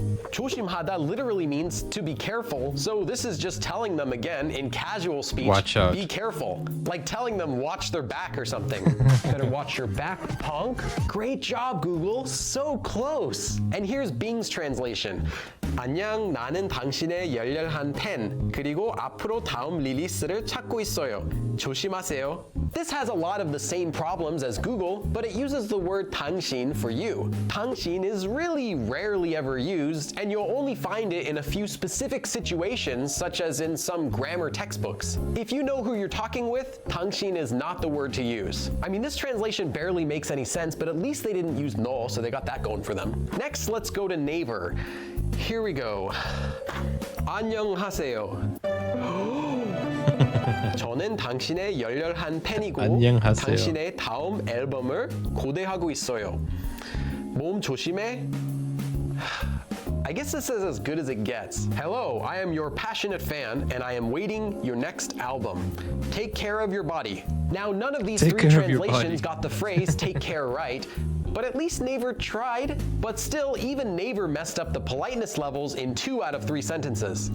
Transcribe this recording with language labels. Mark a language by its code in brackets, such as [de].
[en] 조심하다 literally means to be careful, so this is just telling them again in casual speech, watch out. Be careful. Like telling them watch their back or something. Better watch your back, punk. Great job, Google. So close. And here's Bing's translation. [ko] 안녕, 나는 당신의 열렬한 팬, 그리고 앞으로 다음 리리스를 찾고 있어요. 조심하세요. [en] This has a lot of the same problems as Google, but it uses the word 당신 for you. 당신 is really rarely ever used, and you'll only find it in a few specific situations, such as in some grammar textbooks. If you know who you're talking with, 당신 is not the word to use. I mean, this translation barely makes any sense, but at least they didn't use no, so they got that going for them. Next, let's go to Naver. Here we go. [ko] 안녕하세요. 저는 당신의 열렬한 팬이고 안녕하세요. 당신의 다음 앨범을 고대하고 있어요. 몸 조심해. [en] I guess this is as good as it gets. Hello, I am your passionate fan, and I am waiting your next album. Take care of your body. Now, none of these three translations got the phrase take care right, but at least Naver tried. But still, even Naver messed up the politeness levels in 2 out of 3 sentences.